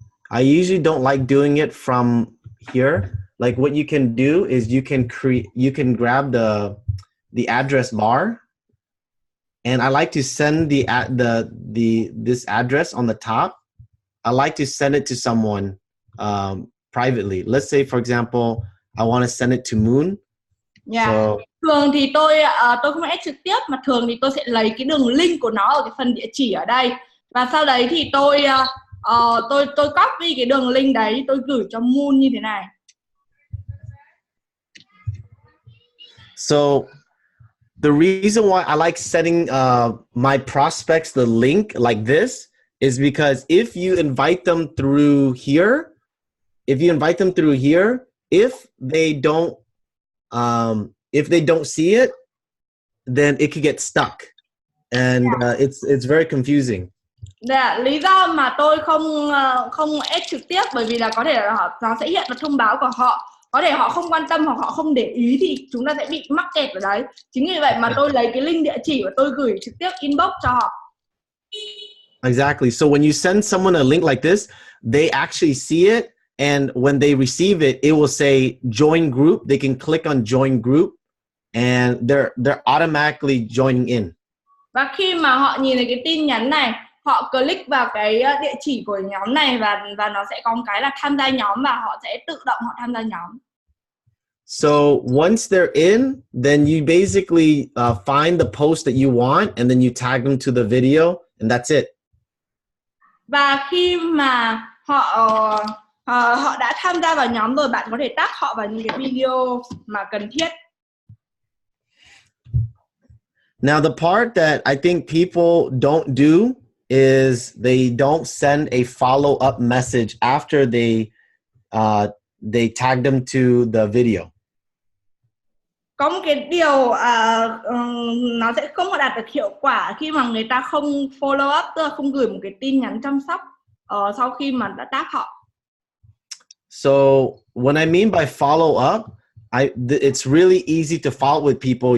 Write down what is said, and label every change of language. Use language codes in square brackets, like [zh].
[en] I usually don't like doing it from here. Like what you can do is you can grab the address bar, and I like to send this address on the top. I like to send it to someone privately. Let's say, for example, I want to send it to Moon. Yeah. [vi] So, thường thì tôi không add trực tiếp, mà thường thì tôi sẽ lấy cái đường link của nó ở cái phần địa chỉ ở đây, và sau đấy thì tôi copy cái đường link đấy, tôi gửi cho Moon như thế này. [en] So the reason why I like setting my prospects the link like this is because if you invite them through here, if they don't see it, then it could get stuck, and it's very confusing. [vi] Lý do mà tôi không add trực tiếp bởi vì là có thể là nó sẽ hiện vào thông báo của họ, có thể họ không quan tâm hoặc họ không để ý thì chúng ta sẽ bị mắc kẹt ở đấy. Chính vì vậy mà tôi lấy cái link địa chỉ và tôi gửi trực tiếp inbox cho họ. [en] Exactly. So when you send someone a link like this, they actually see it, and when they receive it, it will say join group. They can click on join group, and they're automatically joining in. [vi] Và khi mà họ nhìn thấy cái tin nhắn này, họ click vào cái địa chỉ của nhóm này và nó sẽ có một cái là tham gia nhóm và họ sẽ tự động họ tham gia nhóm. [en] So once they're in, then you basically find the post that you want, and then you tag them to the video, and that's it. [vi] Và khi mà họ đã tham gia vào nhóm rồi, bạn có thể tag họ vào những cái video mà cần thiết. [en] Now, the part that I think people don't do is they don't send a follow-up message after they tag them to the video. [vi] Có một cái điều nó sẽ không đạt được hiệu quả khi mà người ta không follow up, tức là không gửi một cái tin nhắn chăm sóc sau khi mà đã tag họ. [en] So what I mean by follow up, it's really easy to follow with people.